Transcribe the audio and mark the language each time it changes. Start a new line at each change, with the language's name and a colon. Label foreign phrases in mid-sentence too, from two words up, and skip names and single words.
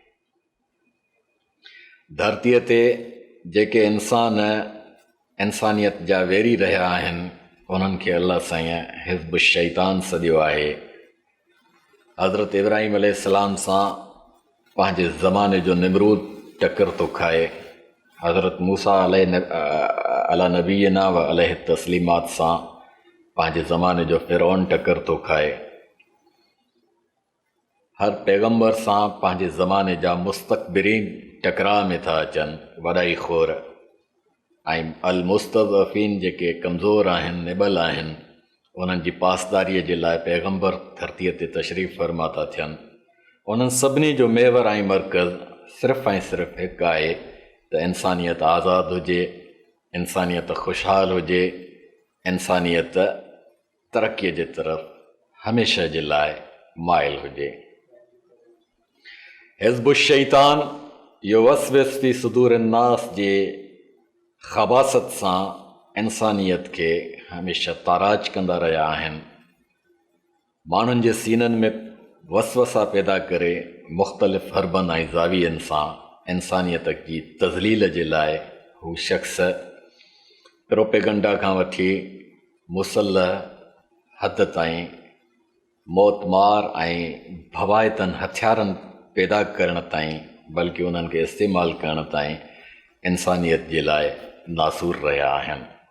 Sindhi: धरतीअ ते जेके इंसानियत जा वेरी रहिया आहिनि उन्हनि खे अल्लाह साईं हिज़्ब शैतान सॾियो आहे। हज़रत इब्राहिम अलैहिस्सलाम सां पंहिंजे ज़माने जो निमरूद टकर थो खाए, हज़रत मूसा
Arabic: على نبينا وعليه
Sindhi: तस्लीमात सां पंहिंजे ज़माने जो फ़िरौन टकर थो खाए। हर पैगम्बर सां पंहिंजे ज़माने जा मुस्तकबिरीन टकराव में था अचनि, वॾाई खोर ऐं अल मुस्तज़फ़ीन जेके कमज़ोर आहिनि, निबल आहिनि, उन्हनि जी पासदारीअ जे लाइ पैगम्बर धरतीअ ते तशरीफ़ फरमा था थियनि। उन्हनि सभिनी जो मेवर ऐं मर्कज़ सिर्फ़ु ऐं सिर्फ़ु हिकु आहे त इंसानियत आज़ादु हुजे, इंसानियत ख़ुशहाल हुजे, इंसानियत तरक़ीअ जे तरफ़ हमेशह जे लाइ माइल हुजे। हिज़्ब शैतान
Arabic: يوسوس في صدور الناس
Sindhi: जे ख़बासत सां इंसानियत खे हमेशह ताराज कंदा रहिया आहिनि। माण्हुनि जे सीननि में वसवसा पैदा करे मुख़्तलिफ़ हरबनि ऐं ज़ावियनि सां इंसानियत जी तज़लील जे लाइ हू शख़्स प्रोपेगंडा खां वठी मुसल्लह हद ताईं मौतमार ऐं भवाइतनि हथियारनि पैदा करण ताईं, बल्कि उन्हनि खे इस्तेमालु करण ताईं इंसानियत जे लाइ नासूर रहिया आहिनि।